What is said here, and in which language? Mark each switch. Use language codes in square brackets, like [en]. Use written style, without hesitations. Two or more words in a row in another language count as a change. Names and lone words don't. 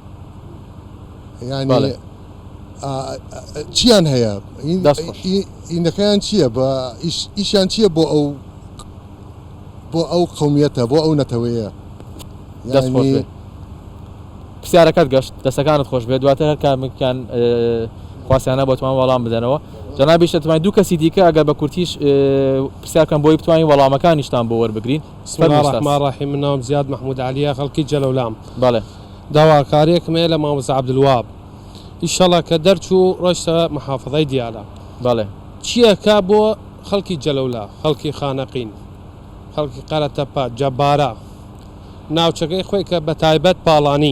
[ckb] ینی چیان هەیە ئینەکەیان چییە بە ئیشیان چییە بۆ ئەو قومیەتە بۆ ئەو نەتەوەیە پرسیارەکەت گەشت دەستەکانت خۆش بێت دواتر هەر کامێکیان خواسیانە بۆتوان وەڵام بدەنەوە جەنابی شەتوانی دوو کەسی دیکە ئەگەر بە کورتیش پرسیارکەم بۆی بتوانین وەڵامەکانیشتان بۆ وەربگرین. [ar] بسم الله الرحمن الرحیم. [ckb] من ناوم زیاد محمود علیە خەڵکی جەلەولام. بەڵێ داواکاریەکم هەیە لە مامۆستا عەبدولوهاب ئینشەڵا کە دەرچوو ڕۆیشتە محافەزەی دیالە. بەڵێ چییەکە بۆ خەڵکی جەلەولا خەڵکی خانەقین خەڵکی قەرەتەپە جەبارە ناوچەکەی خۆی کە بە تایبەت پاڵانی.